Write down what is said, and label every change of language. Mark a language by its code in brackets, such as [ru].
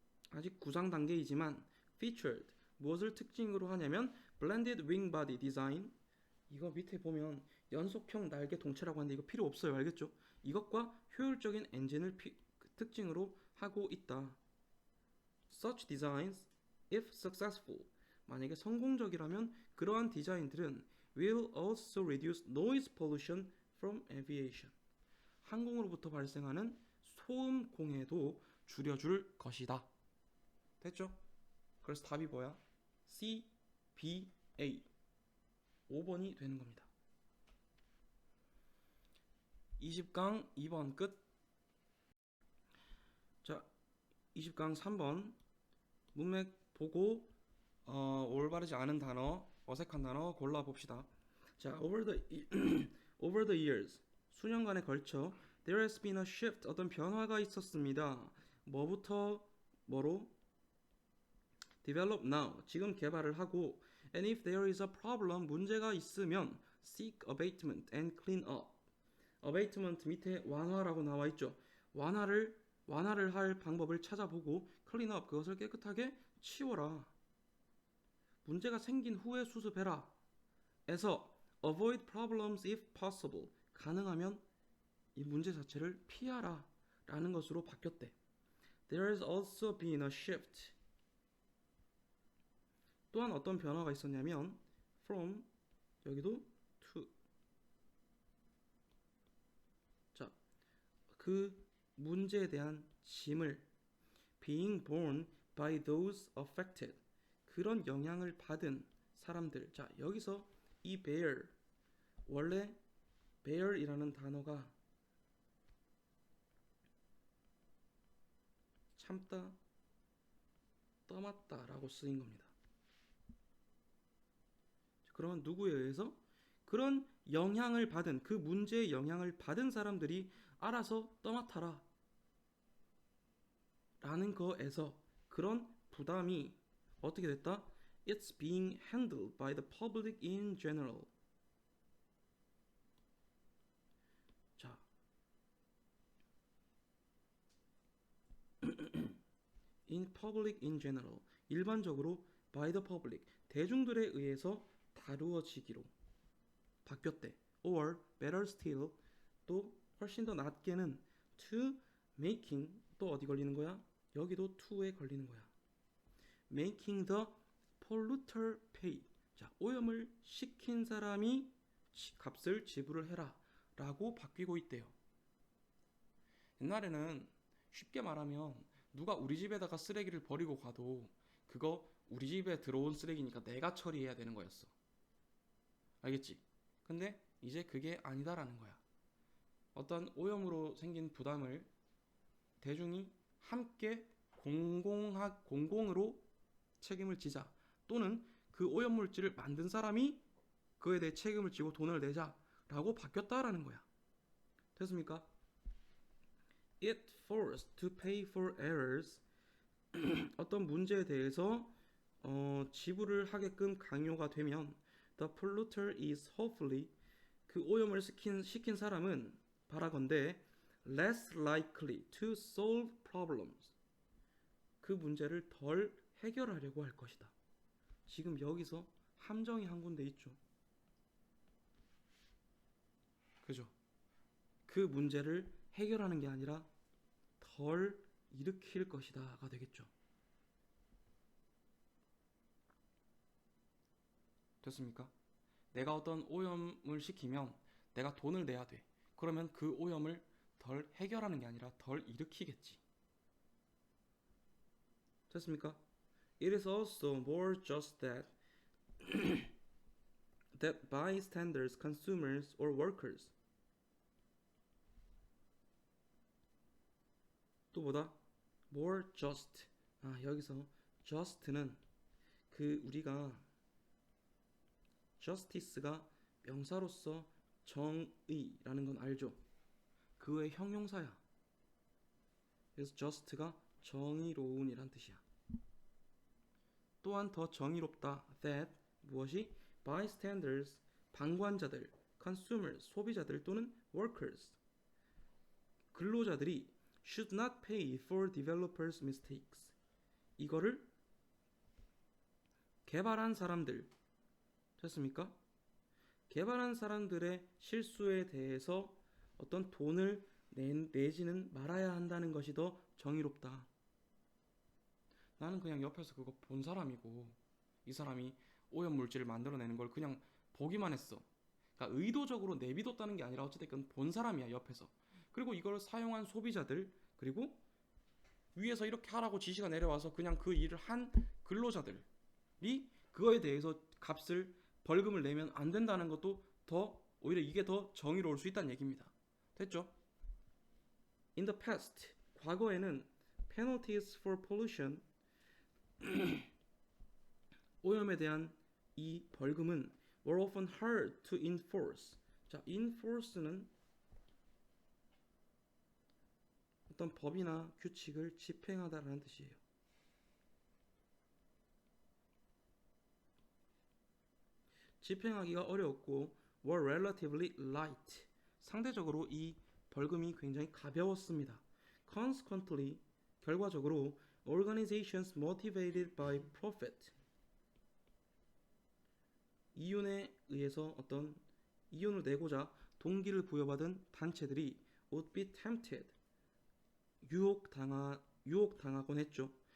[ko] 아직 구상 단계이지만 featured, 무엇을 특징으로 하냐면 [en] blended wing body design. [ko] 이거 밑에 보면 연속형 날개 동체라고 하는데 이거 필요 없어요. 알겠죠? 이것과 효율적인 엔진을 특징으로 하고 있다. [en] Such designs, if successful, [ko] 만약에 성공적이라면 그러한 디자인들은 [en] will also reduce noise pollution from aviation. [ko] 항공으로부터 발생하는 소음 공해도 줄여줄 것이다. 됐죠? 그래서 답이 뭐야? C, B, A. 5번이 되는 겁니다. 20강 2번 끝. 자, 20강 3번 문맥 보고 올바르지 않은 단어, 어색한 단어 골라봅시다. [en] 자, over the years, [ko] 수년간에 걸쳐 [en] there has been a shift, [ko] 어떤 변화가 있었습니다. 뭐부터 뭐로? [en] develop now, [ko] 지금 개발을 하고 [en] and if there is a problem, [ko] 문제가 있으면 [en] seek abatement and clean up. [ko] abatement 밑에 완화라고 나와 있죠. 완화를 할 방법을 찾아보고 clean up, 그것을 깨끗하게 치워라. 문제가 생긴 후에 수습해라. 에서 [en] avoid problems if possible, [ko] 가능하면 이 문제 자체를 피하라 라는 것으로 바뀌었대. [en] There has also been a shift. [ko] 또한 어떤 변화가 있었냐면 from, 여기도 to. 자, 그 문제에 대한 짐을 [en] being borne by those affected, [ko] 그런 영향을 받은 사람들. 자, 여기서 이 bear, 원래 bear이라는 단어가 참다, 떠맡다 라고 쓰인 겁니다. 그러면 누구에 의해서? 그런 영향을 받은, 그 문제의 영향을 받은 사람들이 알아서 떠맡아라 라는 거에서 그런 부담이 어떻게 됐다? [en] It's being handled by the public in general. 자, in public in general, [ko] 일반적으로 [en] by the public, [ko] 대중들에 의해서 다루어지기로 바뀌었대. [en] Or better still, [ko] 또 훨씬 더 낫게는 [en] to making, [ko] 또 어디 걸리는 거야? 여기도 to에 걸리는 거야. [en] Making the polluter pay. [ko] 자, 오염을 시킨 사람이 값을 지불을 해라 라고 바뀌고 있대요. 옛날에는 쉽게 말하면 누가 우리 집에다가 쓰레기를 버리고 가도 그거 우리 집에 들어온 쓰레기니까 내가 처리해야 되는 거였어. 알겠지? 근데 이제 그게 아니다라는 거야. 어떤 오염으로 생긴 부담을 대중이 함께 공공으로 책임을 지자, 또는 그 오염물질을 만든 사람이 그에 대해 책임을 지고 돈을 내자라고 바뀌었다라는 거야. 됐습니까? [en] It forced to pay for errors. [ko] 어떤 문제에 대해서 지불을 하게끔 강요가 되면 [en] the polluter is hopefully, [ko] 그 오염을 시킨 사람은 바라건대 [en] less likely to solve problems, [ko] 그 문제를 덜 해결하려고 할 것이다. 지금 여기서 함정이 한 군데 있죠. 그죠? 그 문제를 해결하는 게 아니라 덜 일으킬 것이다가 되겠죠. 됐습니까? 내가 어떤 오염을 시키면 내가 돈을 내야 돼. 그러면 그 오염을 덜 해결하는 게 아니라 덜 일으키겠지. 됐습니까? [en] It is also more just that that bystanders, consumers or workers. [ko] 또 뭐다? more just. 여기서 just는 그 우리가 justice가 명사로서 정의라는 건 알죠? 그의 형용사야. 그래서 just가 정의로운이란 뜻이야. 또한 더 정의롭다. that 무엇이? [en] bystanders, [ko] 방관자들, [en] consumers, [ko] 소비자들 [en] 또는 workers, [ko] 근로자들이 [en] should not pay for developers' mistakes. [ko] 이거를 개발한 사람들, 됐습니까? 개발한 사람들의 실수에 대해서 어떤 돈을 내지는 말아야 한다는 것이 더 정의롭다. 나는 그냥 옆에서 그거 본 사람이고 이 사람이 오염물질을 만들어내는 걸 그냥 보기만 했어. 그러니까 의도적으로 내비뒀다는 게 아니라 어찌됐건 본 사람이야 옆에서. 그리고 이걸 사용한 소비자들, 그리고 위에서 이렇게 하라고 지시가 내려와서 그냥 그 일을 한 근로자들이 그거에 대해서 값을 벌금을 내면 안 된다는 것도 더 오히려 이게 더 정의로울 수 있다는 얘기입니다. 됐죠? [en] In the past, [ko] 과거에는 [en] penalties for pollution, [ko] 오염에 대한 이 벌금은 [en] were often hard to enforce. [ko] 자, enforce는 어떤 법이나 규칙을 집행하다라는 뜻이에요. 집행하기가 어려웠고 [en] were relatively light. [ko] 상대적으로 이 벌금이 굉장히 가벼웠습니다. Consequently, 결과적으로 [en] organizations motivated by profit, [ko] 이윤에 의해서 어떤 이윤을 내고자 동기를 부여받은 단체들이 [en] would be tempted, [ko] 유혹당하곤 했죠.